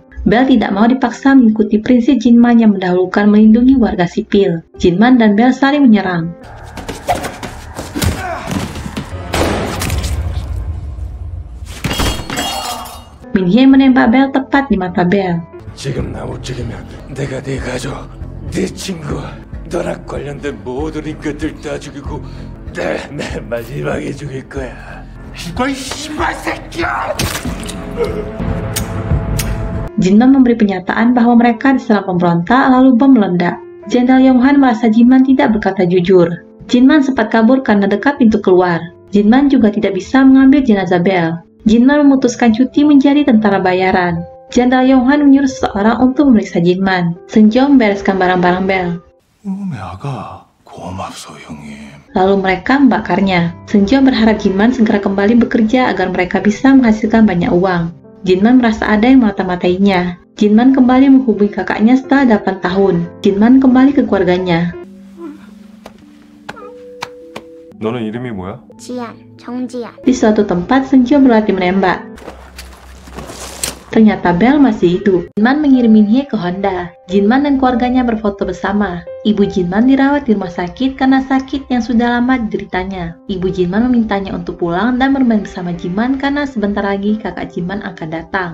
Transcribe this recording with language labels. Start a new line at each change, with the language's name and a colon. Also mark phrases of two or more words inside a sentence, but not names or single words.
Indonesian: Bell tidak mau dipaksa mengikuti prinsip Jinman yang mendahulukan melindungi warga sipil. Jinman dan Bell saling menyerang. Min-hye menembak Bell tepat di mata Bell.
Korean: 지금 나 못 죽이면 내가 네 가족, 네 친구, 너랑 관련된 모든 인간들 다 죽이고 내 마지막에 죽일 거야. 죽어 이 씨발 새끼야!
Indonesian: Jinman memberi pernyataan bahwa mereka diserang pemberontak lalu bom meledak. Jenderal Yonghan merasa Jinman tidak berkata jujur. Jinman sempat kabur karena dekat pintu keluar. Jinman juga tidak bisa mengambil jenazah Bell. Jinman memutuskan cuti menjadi tentara bayaran. Jenderal Yonghan menyuruh seseorang untuk memeriksa Jinman. Seungjo membereskan barang-barang Bell.
Korean: 아가 고맙소 형님.
Indonesian: Lalu mereka membakarnya. Seungjo berharap Jinman segera kembali bekerja agar mereka bisa menghasilkan banyak uang. Jinman merasa ada yang memata-matainya. Jinman kembali menghubungi kakaknya setelah 8 tahun. Jinman kembali ke keluarganya.
Korean: 너는 이름이 뭐야? 지안, 정지안.
Indonesian: Di suatu tempat, Seung-jo berlatih menembak. Ternyata Bell masih hidup. Jinman mengirim Min-hye ke Honda. Jinman dan keluarganya berfoto bersama. Ibu Jinman dirawat di rumah sakit karena sakit yang sudah lama dideritanya. Ibu Jinman memintanya untuk pulang dan bermain bersama Jinman karena sebentar lagi kakak Jinman akan datang.